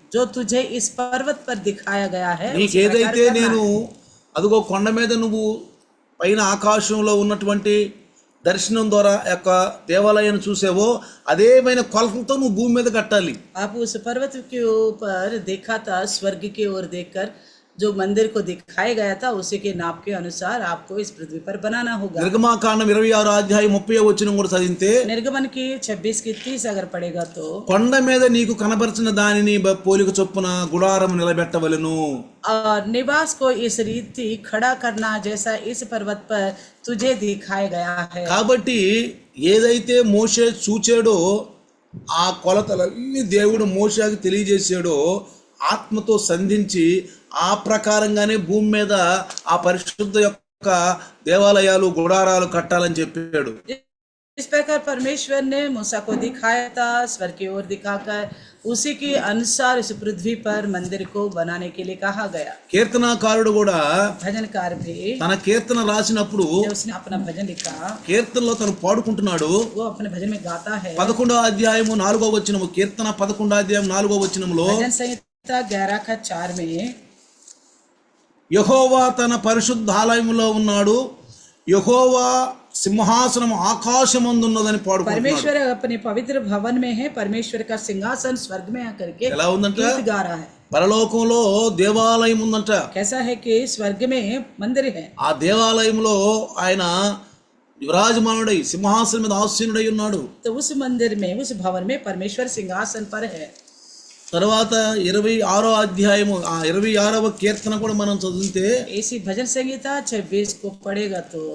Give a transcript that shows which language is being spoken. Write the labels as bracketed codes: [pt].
[hi] जो तुझे इस पर्वत पर दिखाया गया है उसी [te] నీకు [hi] प्रकार [te] ఏదైతే [hi] करना [te] నేను [hi] है। [te] అదిగో కొండ మీద నువ్వు పైన ఆకాశంలో ఉన్నటువంటి దర్శనం ద్వారా యొక్క దేవాలయాన్ని చూసావో అదేమైన కొలతలతో నువ్వు భూమి మీద కట్టాలి. [hi] आप उस पर्वत के ऊपर देखा था स्वर्ग की ओर देखकर जो मंदिर को दिखाया गया था उसी के नाप के अनुसार आपको इस पृथ्वी पर बनाना होगा। [te] నిర్గమాకాండం 26:30 కూడా చదివితే [hi] निर्गमन की 26 की 30 अगर पढ़ेगा तो [te] కొండ మీద నీకు కనబరిచిన దానిని పోలిక చొప్పున గుడారం నిలబెట్టవలెను. [hi] और निवास को इस रीति खड़ा करना जैसा इस पर्वत पर तुझे दिखाया गया है। [te] కాబట్టి ఏదైతే మోషే చూచాడో ఆ కొలతలన్నీ దేవుడు మోషేకి తెలియజేశాడో ఆత్మతో సంధించి ఆ ప్రకారంగానే భూమి మీద ఆ పరిశుద్ధ యొక్క దేవాలయాలు గుడారాలు కట్టాలని చెప్పాడు. [hi] इस प्रकार परमेश्वर ने मूसा को दिखाया था स्वर्ग की ओर दिखाकर उसी के अनुसार इस पृथ्वी पर मंदिर को बनाने के लिए कहा गया। [te] కీర్తనాకారుడు కూడా [hi] भजनकार भी [te] తన కీర్తన రాసినప్పుడు [hi] जब उसने अपना भजन लिखा [te] కీర్తనలో తను పాడుకుంటున్నాడు. [hi] वो अपने भजन में गाता है। [te] 11వ అధ్యాయము 4వ వచనము కీర్తన 11వ అధ్యాయం 4వ వచనంలో [hi] भजन संहिता 11 का 4 में [te] యెహోవా తన పరిశుద్ధాలయములో ఉన్నాడు, యెహోవా సింహాసనం ఆకాశమందున్నదని పాడుకుంటున్నాడు. [hi] परमेश्वर अपने पवित्र भवन में है, परमेश्वर का सिंहासन स्वर्ग में आकर के [te] ఎలా ఉందంట? [hi] गीत गा रहा है। [te] పరలోకంలో దేవాలయం ఉందంట. [hi] कैसा है कि स्वर्ग में मंदिर है। [te] ఆ దేవాలయంలో ఆయన విరాజమానుడై సింహాసనం మీద ఆసీనుడై ఉన్నాడు. [hi] तो उस मंदिर में उस भवन में परमेश्वर सिंहासन पर है। [te] తర్వాత 26వ అధ్యాయము ఆ 26వ కీర్తన కూడా మనం చదివితే [hi] ऐसी भजन संहिता 26 को पढ़ेगा तो